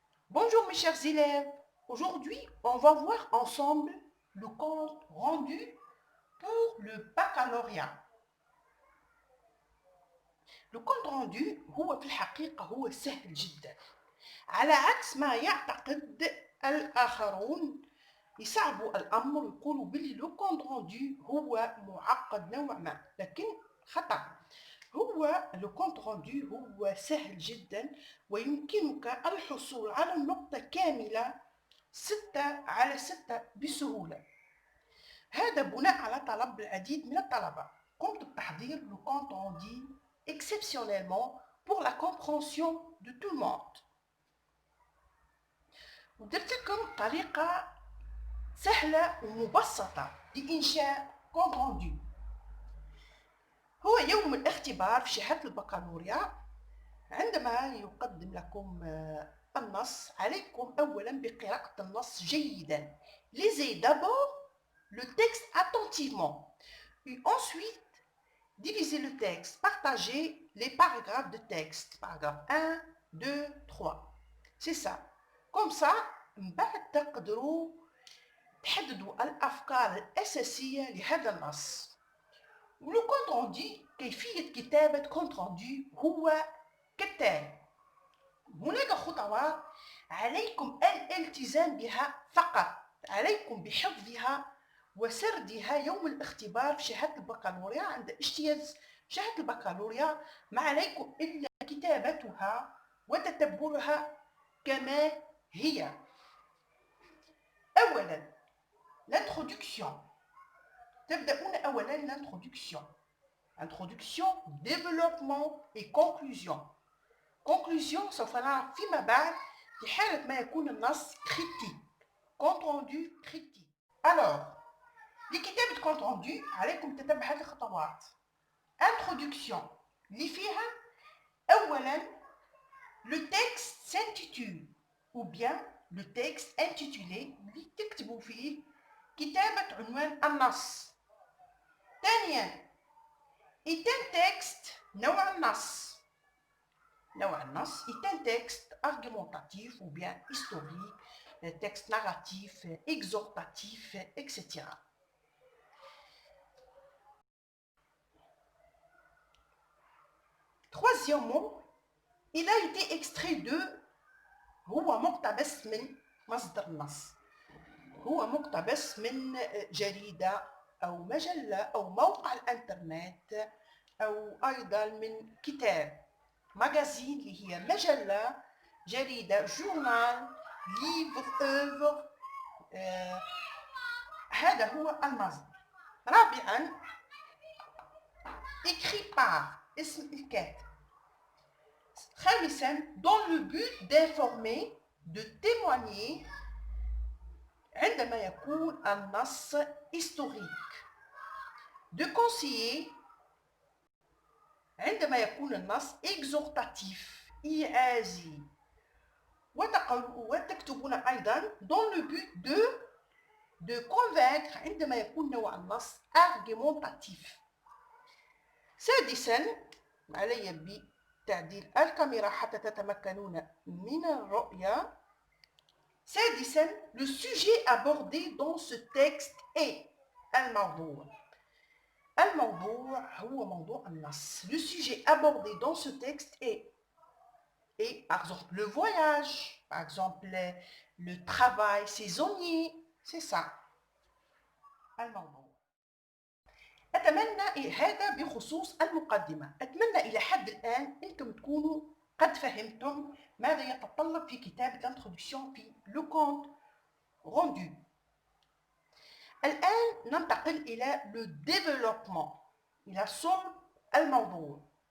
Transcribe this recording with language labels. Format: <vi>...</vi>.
<fr>Bonjour mes chers élèves, aujourd'hui on va voir ensemble le compte rendu pour le baccalauréat.</fr> <ar>Le compte rendu هو في الحقيقة هو سهل جدا على عكس ما يعتقد الآخرون يصعبوا الأمر ويقولوا بلي لو كونت روندو هو معقد نوعا ما لكن خطأ. هو لو كونت روندو هو سهل جدا ويمكنك الحصول على النقطة كاملة 6/6 بسهولة. هذا بناء على طلب العديد من الطلبة. قمت بتحضير</ar> <fr>le compte rendu exceptionnellement pour la compréhension de tout le monde.</fr> <ar>ودرت لكم طريقة سهلة ومبسطة لإنشاء compte rendu. هو يوم الاختبار في شهادة البكالوريا. عندما يقدم لكم النص عليكم أولا بقراءة النص جيدا.</ar> <fr>Lisez d'abord le texte attentivement. Et ensuite, divisez le texte. Partagez les paragraphes de texte. Paragraphe 1, 2, 3. C'est ça. Comme ça,</fr> <ar>بعد تقدروا تحددوا الأفكار الأساسية لهذا النص. ولو كونت روندو كيفية كتابة كونت روندو هو كالتالي. هناك خطوات عليكم الالتزام بها فقط. عليكم بحفظها وسردها يوم الاختبار في شهادة البكالوريا. عند اجتياز شهادة البكالوريا ما عليكم إلا كتابتها وتتبعها كما هي. أولا l'introduction. تبدأون أولا l'introduction.</ar> <fr>Introduction, développement et conclusion.</fr> <ar>Conclusion سوف نعرف فيما بعد في حالة ما يكون النص critique.</ar> <fr>Compte rendu critique.</fr> <ar>Alors, لكتابة compte rendu عليكم تتبع هذه الخطوات. Introduction اللي فيها أولا</ar> <fr>le texte s'intitule ou bien le texte intitulé</fr> <ar>اللي تكتبوا فيه كتابة عنوان النص. ثانيا</ar> <fr>est un texte</fr> <ar>نوع النص. نوع النص</ar> <fr>est un texte argumentatif ou bien historique, texte narratif, exhortatif, etc. Troisièmement, il a été extrait de</fr> <ar>هو مقتبس من مصدر النص. هو مقتبس من جريدة أو مجلة أو موقع الإنترنت أو أيضا من كتاب ماجازين اللي هي مجلة جريدة جورنال ليفر أوفر. هذا هو المصدر. رابعا</ar> <fr>écrit par</fr> <ar>اسم الكاتب.</ar> <fr>خامسا dans le but d'informer de témoigner</fr> <ar>عندما يكون النص</ar> <fr>historique. de conseiller</fr> <ar>عندما يكون النص exhortatif إيعازي. وتكتبون أيضا</ar> <fr>dans le but de convaincre</fr> <ar>عندما يكون نوع النص argumentatif. سادسا علي بتعديل الكاميرا حتى تتمكنون من الرؤية.</ar> <fr>سادسا le sujet abordé dans ce texte est الموضوع.</fr> <ar>الموضوع هو موضوع النص.</ar> <fr>Le sujet abordé dans ce texte est par exemple le voyage, par exemple le travail saisonnier. C'est ça الموضوع.</fr> <ar>أتمنى هذا بخصوص المقدمة. أتمنى إلى حد الآن أنتم تكونوا قد فهمتم ماذا يتطلب في كتابة الانترودكسيون في لو كونت روندو. الآن ننتقل إلى لو ديفلوبمون، إلى صلب الموضوع.</ar>